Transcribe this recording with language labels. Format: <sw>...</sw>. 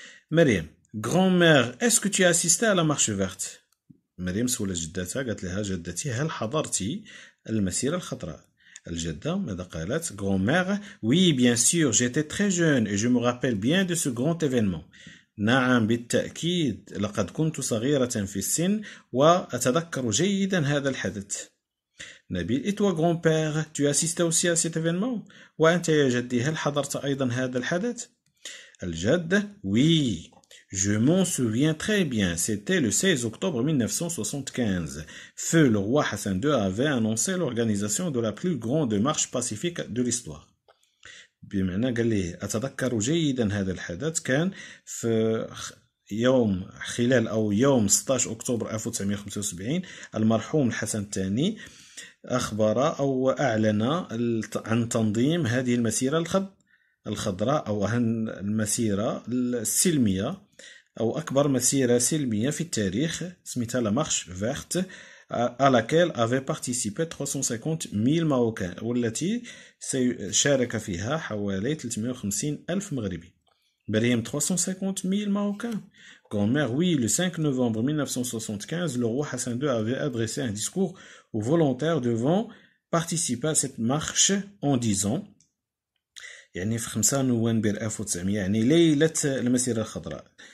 <fr>مريم, grand-mère, est-ce que tu as assisté à la marche verte?</fr> <ar>مريم سولت جدتها, قالت لها جدتي هل حضرتي المسيرة الخضراء؟ الجدة ماذا قالت؟</ar> <fr>grand-mère, oui bien sûr, j'étais très jeune et je me rappelle bien de ce grand événement.</fr> <ar>نعم بالتأكيد, لقد كنت صغيرة في السن وأتذكر جيدا هذا الحدث.</ar> <fr>نبيل, et toi grand-père, tu assistais aussi à cet événement?</fr> <ar>وأنت يا جدي هل حضرت أيضا هذا الحدث؟</ar> <fr>الجد, oui, je m'en souviens très bien, c'était le 16 octobre 1975. Feu le roi Hassan II avait annoncé l'organisation de la plus grande marche pacifique de l'histoire.</fr> <ar>بمعنى قال لي أتذكر جيدا هذا الحدث كان في يوم 16 أكتوبر 1975 المرحوم الحسن الثاني أخبر أو أعلن عن تنظيم هذه المسيرة الخضراء أو المسيرة السلمية أو أكبر مسيرة سلمية في التاريخ سميتها</ar> <fr>la marche verte à laquelle avaient participé 350 000 Marocains</fr> <ar>والتي شارك فيها حوالي 350 ألف مغربي.</ar> <fr>مريم, 350 000 Marocains. Grand-mère, oui, le 5 novembre 1975, le roi Hassan II avait adressé un discours aux volontaires devant participer à cette marche en disant</fr> <ar>يعني في 5 نوفمبر 1900 يعني ليلة المسيرة الخضراء.</ar>